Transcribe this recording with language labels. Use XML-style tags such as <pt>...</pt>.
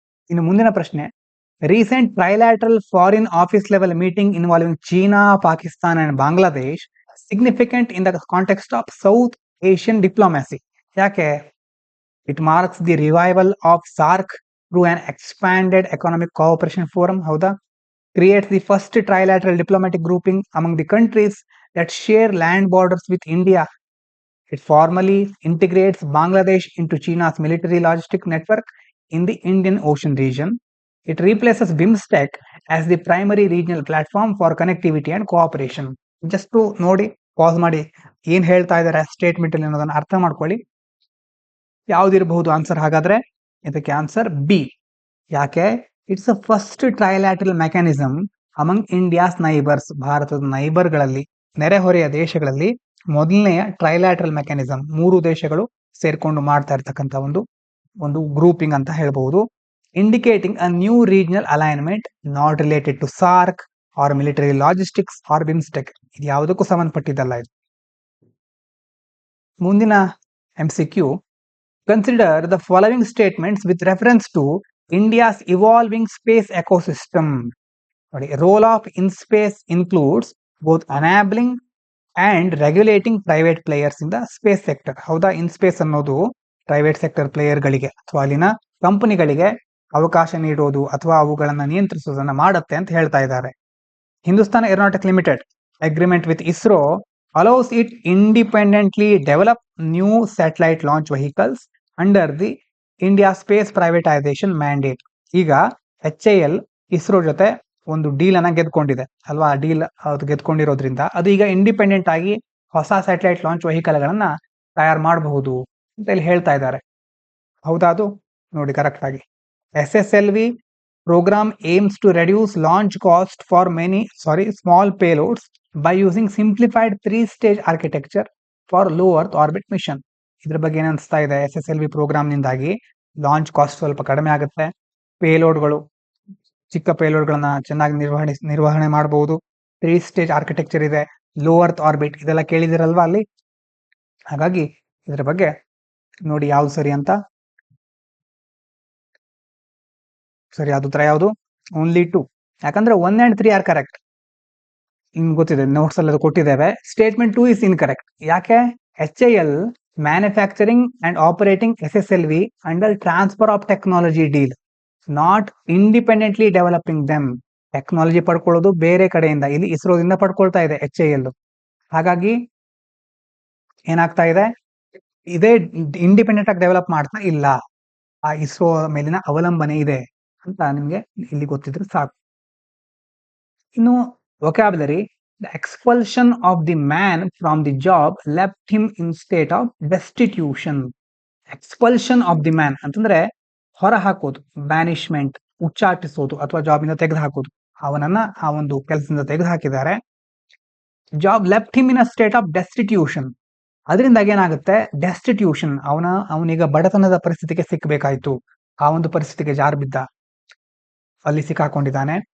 <kn>ಇನ್ನು ಮುಂದಿನ ಪ್ರಶ್ನೆ,</kn> <en>Recent trilateral foreign office level meeting involving China, Pakistan and Bangladesh significant in the context of South Asian diplomacy. ಯಾಕೆ? It marks the revival of SAARC through an expanded economic cooperation forum.</en> <kn>ಹೌದಾ?</kn> <en>creates the first trilateral diplomatic grouping among the countries that share land borders with India. It formally integrates Bangladesh into China's military logistic network in the Indian Ocean region. It replaces BIMSTEC as the primary regional platform for connectivity and cooperation. Just to</en> <kn>ನೋಡಿ, pass ಮಾಡಿ, ಏನ್ ಹೇಳ್ತಾ ಇದ್ದಾರೆ statement ಅಲ್ಲಿ ಅನ್ನೋದನ್ನ ಅರ್ಥ ಮಾಡ್ಕೊಳ್ಳಿ. ಯಾವ್ದಿರಬಹುದು answer? ಹಾಗಾದ್ರೆ ಇದಕ್ಕೆ ಆನ್ಸರ್ ಬಿ. ಯಾಕೆ?</kn> <en>It's a first trilateral mechanism among India's neighbours.</en> <kn>ಭಾರತದ ನೈಬರ್ಗಳಲ್ಲಿ, ನೆರೆಹೊರೆಯ ದೇಶಗಳಲ್ಲಿ ಮೊದಲನೆಯ ಟ್ರೈಲ್ಯಾಟ್ರಲ್ ಮೆಕ್ಯಾನಿಸಮ್. 3 ದೇಶಗಳು ಸೇರ್ಕೊಂಡು ಮಾಡ್ತಾ ಇರ್ತಕ್ಕಂಥ ಒಂದು ಗ್ರೂಪಿಂಗ್ ಅಂತ ಹೇಳ್ಬಹುದು.</kn> <en>Indicating a new regional alignment not related to SAARC or military logistics or BIMSTEC.</en> <kn>ಇದು ಯಾವುದಕ್ಕೂ ಸಂಬಂಧಪಟ್ಟಿದ್ದಲ್ಲ ಇದು.</kn> <en>ಮುಂದಿನ MCQ, consider the following statements with reference to India's evolving space ecosystem. Role of InSpace includes both enabling and regulating private players in the space sector.</en> <kn>ಹೌದಾ? InSpace ಅನ್ನೋದು private sector ಪ್ಲೇಯರ್ಗಳಿಗೆ ಅಥವಾ ಅಲ್ಲಿನ ಕಂಪನಿಗಳಿಗೆ ಅವಕಾಶ ನೀಡೋದು ಅಥವಾ ಅವುಗಳನ್ನ ನಿಯಂತ್ರಿಸೋದನ್ನ ಮಾಡುತ್ತೆ ಅಂತ ಹೇಳ್ತಾ ಇದ್ದಾರೆ.</kn> <en>Hindustan aeronautics limited agreement with ISRO allows it independently develop new satellite launch vehicles under the India space privatisation mandate.</en> <kn>ಈಗ HAL ಇಸ್ರೋ ಜೊತೆ ಒಂದು ಡೀಲ್ ಅನ್ನ ಗೆದ್ಕೊಂಡಿದೆ ಅಲ್ವಾ? ಆ ಡೀಲ್ ಅದು ಗೆದ್ಕೊಂಡಿರೋದ್ರಿಂದ ಅದು ಈಗ ಇಂಡಿಪೆಂಡೆಂಟ್ ಆಗಿ ಹೊಸ ಸ್ಯಾಟಲೈಟ್ ಲಾಂಚ್ ವೆಹಿಕಲ್ ಗಳನ್ನ ತಯಾರು ಮಾಡಬಹುದು ಅಂತ ಇಲ್ಲಿ ಹೇಳ್ತಾ ಇದ್ದಾರೆ. ಹೌದಾ? ಅದು ನೋಡಿ ಕರೆಕ್ಟ್ ಆಗಿ.</kn> <en>SSLV program aims to reduce launch cost for small payloads by using simplified 3-stage architecture for low Earth orbit mission.</en> <kn>ಇದ್ರ ಬಗ್ಗೆ ಏನ್ ಅನಿಸ್ತಾ ಇದೆ? SSLV ಪ್ರೋಗ್ರಾಮ್ ನಿಂದಾಗಿ ಲಾಂಚ್ ಕಾಸ್ಟ್ ಸ್ವಲ್ಪ ಕಡಿಮೆ ಆಗುತ್ತೆ, ಪೇಲೋಡ್ಗಳು, ಚಿಕ್ಕ ಪೇಲೋಡ್ಗಳನ್ನ ಚೆನ್ನಾಗಿ ನಿರ್ವಹಣೆ ಮಾಡಬಹುದು, 3-stage ಆರ್ಕಿಟೆಕ್ಚರ್ ಇದೆ, ಲೋ ಅರ್ತ್ ಆರ್ಬಿಟ್, ಇದೆಲ್ಲ ಕೇಳಿದಿರಲ್ವಾ ಅಲ್ಲಿ. ಹಾಗಾಗಿ ಇದ್ರ ಬಗ್ಗೆ ನೋಡಿ ಯಾವ್ದು ಸರಿ ಅಂತ. ಸರಿ ಆದ ಉತ್ತರ ಯಾವುದು? ಓನ್ಲಿ 2. ಯಾಕಂದ್ರೆ</kn> <en>1 and 3 are correct.</en> <kn>ನಿಮ್ಗೆ ಗೊತ್ತಿದೆ, ನೋಟ್ಸ್ ಅಲ್ಲಿ ಕೊಟ್ಟಿದ್ದೇವೆ.</kn> <en>Statement 2 is incorrect.</en> <kn>ಯಾಕೆ?</kn> <en>HAL manufacturing and operating SSLV under transfer of technology deal, not independently developing them.</en> <kn>Technology ಪಡ್ಕೊಳ್ಳೋದು ಬೇರೆ ಕಡೆಯಿಂದ, ಇಲ್ಲಿ ಇಸ್ರೋದಿಂದ ಪಡ್ಕೊಳ್ತಾ ಇದೆ HAL. ಹಾಗಾಗಿ ಏನಾಗ್ತಾ ಇದೆ? ಇದೇ ಇಂಡಿಪೆಂಡೆಂಟ್ ಆಗಿ ಡೆವಲಪ್ ಮಾಡ್ತಾ ಇಲ್ಲ, ಆ ಇಸ್ರೋ ಮೇಲಿನ ಅವಲಂಬನೆ ಇದೆ ಅಂತ ನಿಮ್ಗೆ ಇಲ್ಲಿ ಗೊತ್ತಿದ್ರೆ ಸಾಕು. ಇನ್ನು vocabulary,</kn> <en>the expulsion of the man from the job left him in state of destitution.</en> <kn>Expulsion of the man ಅಂತಂದ್ರೆ ಹೊರ ಹಾಕೋದು, ಬ್ಯಾನಿಶ್ಮೆಂಟ್, ಉಚ್ಚಾಟಿಸೋದು ಅಥವಾ ಜಾಬ್ ಇಂದ ತೆಗೆದು ಹಾಕೋದು. ಅವನನ್ನ ಆ ಒಂದು ಕೆಲಸದಿಂದ ತೆಗೆದು ಹಾಕಿದ್ದಾರೆ.</kn> <en>Job left him in a state of destitution.</en> <kn>ಅದರಿಂದಾಗಿ ಏನಾಗುತ್ತೆ? ಡೆಸ್ಟಿಟ್ಯೂಷನ್, ಅವನೀಗ ಬಡತನದ ಪರಿಸ್ಥಿತಿಗೆ ಸಿಕ್ಕಬೇಕಾಯ್ತು, ಆ ಒಂದು ಪರಿಸ್ಥಿತಿಗೆ ಜಾರು ಬಿದ್ದ, ಅಲ್ಲಿ ಸಿಕ್ಕಾಕೊಂಡಿದ್ದಾನೆ.</kn>